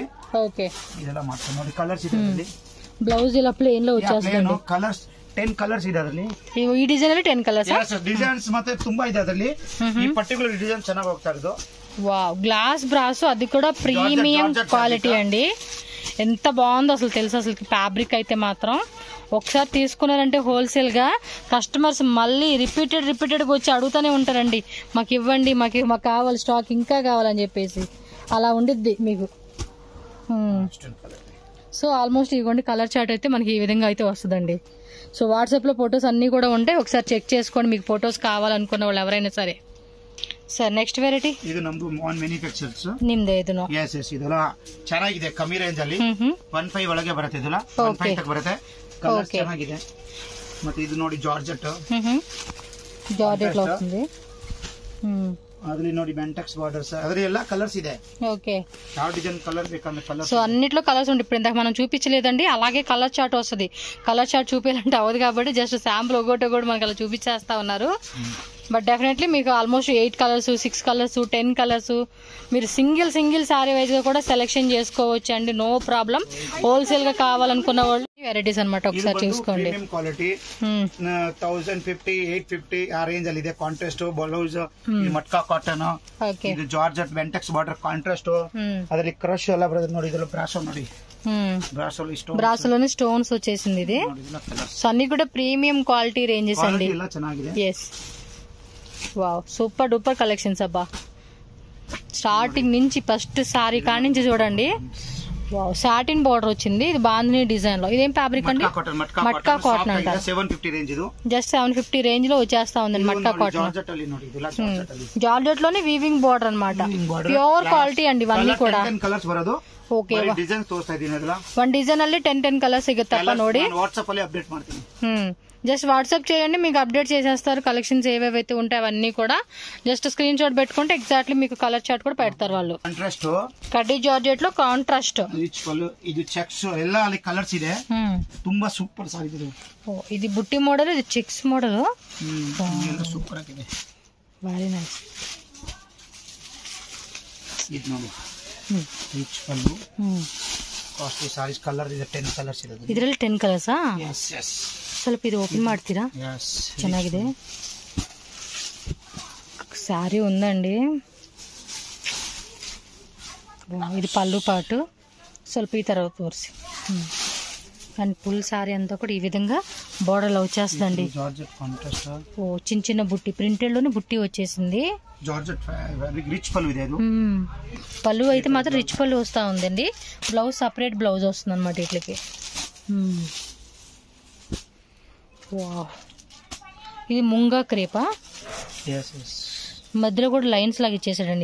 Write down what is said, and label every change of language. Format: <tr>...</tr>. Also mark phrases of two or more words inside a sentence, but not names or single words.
<kn>ಓಕೆ ಇದೆಲ್ಲ ಮಾಡ್ತೀವಿ ನೋಡಿ. ಕಲರ್ಸ್ ಇದೆ ಅದರಲ್ಲಿ. ಬ್ಲೌಸ್ ಇಲ್ಲ</kn> <te>ಪ್ಲೇನ್ లో వచ్చేస్తుంది.</te> <kn>ಕಲರ್ಸ್ 10 ಕಲರ್ಸ್ ಇದೆ ಅದರಲ್ಲಿ. ಈ ಡಿಸೈನ್ ಅಲ್ಲಿ 10 ಕಲರ್ಸ್. ಡಿಸೈನ್ಸ್ ಮತ್ತೆ ತುಂಬಾ ಇದೆ ಅದರಲ್ಲಿ. ಈ ಪರ್ಟಿಕ್ಯುಲರ್ ಡಿಸೈನ್ ಚೆನ್ನಾಗಿ ಹೋಗ್ತಾ ಇರೋದು.</kn> <te>వావ్ గ్లాస్ బ్రాసో, అది కూడా</te> <en>premium quality</en> <te>అండి. ఎంత బాగుందో అసలు తెలుసు. అసలు ఫ్యాబ్రిక్ అయితే మాత్రం ఒకసారి తీసుకున్నారంటే హోల్సేల్ గా కస్టమర్స్ మళ్ళీ రిపీటెడ్ గా వచ్చి అడుగుతూనే ఉంటారండి, మాకు ఇవ్వండి, మాకు కావాలి, స్టాక్ ఇంకా కావాలని చెప్పేసి. అలా ఉండిద్ది మీకు.</te> <en>so almost</en> <te>ఇవ్వండి</te> <en>colour chart</en> <te>అయితే మనకి ఈ విధంగా అయితే వస్తుందండి. సో వాట్సాప్ లో ఫొటోస్ అన్ని కూడా ఉంటాయి, ఒకసారి చెక్ చేసుకోండి. మీకు ఫొటోస్ కావాలనుకున్న వాళ్ళు ఎవరైనా సరే.</te> <en>sir next variety</en> <kn>ಇದು ನಮ್ದು</kn> <en>own manufactures.</en> <kn>ನಿಮ್ದೇ ಇದನ್ನು.</kn> <en>yes yes</en> <kn>ಇದೆಲ್ಲ ಚೆನ್ನಾಗಿದೆ. ಕಮ್ಮಿ ರೇಂಜ್ ಅಲ್ಲಿ 1.5 ಒಳಗೆ ಬರುತ್ತೆ. ಇದೆಲ್ಲ 1.5 ತನಕ ಬರುತ್ತೆ. ಕಲರ್ ಚೆನ್ನಾಗಿದೆ. ಮತ್ತೆ ಇದು ನೋಡಿ ಜಾರ್ಜೆಟ್.</kn> <te>ಜಾರ್ಜೆಟ್ వస్తుంది.</te> <kn>ಅದರಲ್ಲಿ ನೋಡಿ ಮೆಂಟೆಕ್ಸ್ ಬಾರ್ಡರ್ಸ್. ಅದರಲ್ಲಿ ಎಲ್ಲ కలర్స్ ಇದೆ.</kn> <te>ఓకే</te> <kn>ಯಾವ</kn> <en>design colour</en> <kn>ಬೇಕಂದ್ರೆ కలర్.</kn> <te>సో అన్నిట్లో కలర్స్ ఉంటాయి. ఇప్పుడు ఇందాక మనం చూపించలేదండి, అలాగే</te> <en>colour chart</en> <te>వస్తుంది.</te> <en>colour chart</en> <te>చూపించాలంటే అవ్వదు కాబట్టి</te> <en>just sample</en> <te>ఒకటి మనకి అలా చూపించేస్తా ఉన్నారు.</te> <en>but definitely</en> <te>మీకు</te> <en>almost 8 colours 6 colours 10 colours</en> <te>మీరు</te> <en>single saree wise</en> <te>గా కూడా సెలెక్షన్ చేసుకోవచ్చు అండి.</te> <en>no problem.</en> <te>హోల్సేల్ గా కావాలనుకున్న వాళ్ళు వెరైటీస్ అనమాట. ఒకసారి చూసుకోండి. క్వాలిటీ 1050 850 ఆ రేంజ్</te> <kn>ಅಲ್ಲಿ ಇದೆ.</kn> <en>contrast blouse, matka cotton, ಇದು georgette ventex border contrast.</en> <kn>ಅದರಲ್ಲಿ ಕ್ರಶ್ ಎಲ್ಲ ಬರುತ್ತೆ ನೋಡಿ. ಇದೆಲ್ಲ ಬ್ರಾಸೋ ನೋಡಿ.</kn> <te>బ్రాసోలోని స్టోన్స్ వచ్చేసింది ఇది. సో అన్ని కూడా</te> <en>premium quality ranges</en> <te>అండి.</te> <en>yes wow super duper collections</en> <te>అబ్బా. స్టార్టింగ్ నుంచి</te> <en>first saree</en> <te>కాడి నుంచి చూడండి. వావ్</te> <en>satin border</en> <te>వచ్చింది. ఇది బాందిని డిజైన్ లో. ఇదేం ఫ్యాబ్రిక్ అండి? మట్కా కాటన్ అంటారు. 750 రేంజ్ ఇది. జస్ట్ 750 రేంజ్ లో వచ్చేస్తా ఉందండి మట్కా కాటన్. జార్జెట్ లోనే</te> <en>weaving border</en> <te>అన్నమాట.</te> <en>pure quality</en> <te>అండి ఇవన్నీ కూడా.</te> <kn>ಓಕೆ ಡಿಸೈನ್ ತೋರಿಸ್ತಾ ಇದೀನಿ. ಅದಲ್ಲ ಒಂದು ಡಿಸೈನ್ ಅಲ್ಲಿ 10 ಕಲರ್ ಸಿಗುತ್ತಪ್ಪ ನೋಡಿ. ವಾಟ್ಸಾಪ್ ಅಲ್ಲಿ ಅಪ್ಡೇಟ್ ಮಾಡ್ತೀನಿ.</kn> <te>జస్ట్ వాట్సాప్ చేయండి, మీకు అప్డేట్ చేసేస్తారు. కలెక్షన్స్ ఏవేవైతే ఉంటాయి అవన్నీ కూడా</te> <en>just screenshot</en> <te>పెట్టుకుంటే ఎగ్జాక్ట్లీ మీకు</te> <en>colour chart</en> <te>కూడా పెడతారు వాళ్ళు. కాంట్రాస్ట్ కడ్డీ జార్జెట్ లో కాంట్రాస్ట్. ఇది చెక్స్</te> <kn>ಎಲ್ಲ ಅಲ್ಲಿ ಕಲರ್ಸ್ ಇದೆ. ತುಂಬಾ ಸೂಪರ್ ಸಾರಿ ಇದೆ.</kn> <te>ఇది బుట్టి మోడల్, ఇది చెక్స్ మోడల్.</te> <kn>ಸೂಪರ್ ಆಗಿದೆ.</kn> <en>very nice.</en> <kn>ಇದು ನೋಡಿ ರಿಚ್ ಪಲ್ಲು</kn> <en>costly sarees.</en> <kn>ಕಲರ್ ಇದೆ 10 ಕಲರ್ಸ್ ಇದೆ. ಇದರಲ್ಲಿ 10 ಕಲರ್ಸಾ?</kn> <en>yes yes.</en> <kn>ಸ್ವಲ್ಪ ಇದು ಓಪನ್ ಮಾಡ್ತೀರಾ? ಚೆನ್ನಾಗಿದೆ.</kn> <te>శారీ ఉందండి. ఇది పళ్ళు పాటు.</te> <kn>ಸ್ವಲ್ಪ ಈ ತರ ತೋರಿಸಿ.</kn> <te>అండ్</te> <en>full saree</en> <te>అంతా కూడా ఈ విధంగా బోర్డర్లో వచ్చేస్తుందండి.</te> <en>georgette contrast.</en> <te>ఓ చిన్న చిన్న బుట్టి ప్రింటెడ్ లోనే బుట్టి వచ్చేసింది. జార్జెట్ రిచ్ పళ్ళు ఇది. పళ్ళు అయితే మాత్రం రిచ్ పళ్ళు వస్తా ఉందండి. బ్లౌజ్</te> <en>separate blouse</en> <te>వస్తుంది అనమాట వీటికి. ఇది ముంగా క్రేపా, మధ్యలో కూడా లైన్స్ లాగా ఇచ్చేసాడండి.</te>